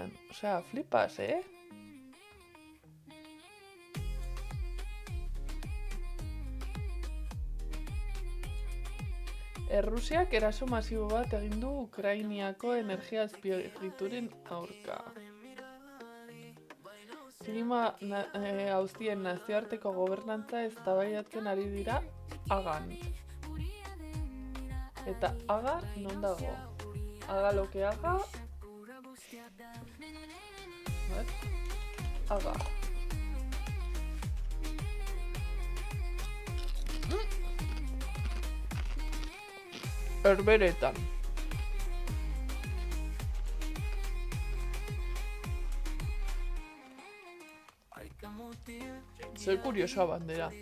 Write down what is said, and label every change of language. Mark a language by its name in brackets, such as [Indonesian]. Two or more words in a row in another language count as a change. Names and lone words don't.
[Basque] Flipas, Errusiak eraso masibo bat egin du Ukrainiako energia azpiegituren aurka. Klima auzien nazioarteko gobernantza eztabaidatzen ari dira Hagan. Eta Haga non dago? [Spanish] Haga lo que haga. Haga. [Basque] Herberetan. Zer kuriosoa bandera.